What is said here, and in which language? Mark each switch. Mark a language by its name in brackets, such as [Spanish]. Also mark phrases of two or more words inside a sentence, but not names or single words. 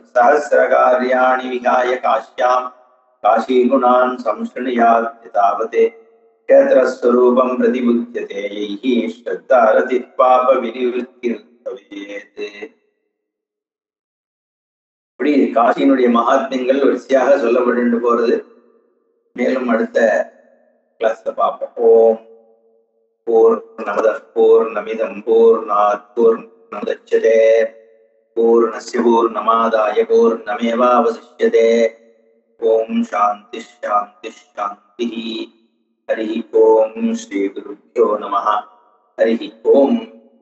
[Sanskrit] सहस्र कार्याणि विहाय काश्यां काशी गुणान् संशृणुयात् तावते क्षेत्रस्वरूपं प्रतिबुध्यते यैः श्रद्धारति पाप विनिवृत्तिर्भवेत्. [Tamil] இப்படி காசியினுடைய மகாத்மியங்கள் வரிசையாக சொல்லப்பட்டு போறது. மேலும் அடுத்த கிளாஸ்ல பார்ப்போம். [Sanskrit] ओम् पूर्णमदः पूर्णमिदं पूर्णात् पूर्णमुदच्यते पूर्णस्य पूर्णमादाय पूर्णमेवावशिष्यते. ओम् शान्ति शान्ति शान्ति. हरि ओम् श्री गुरुभ्यो नमः. हरि ओम्.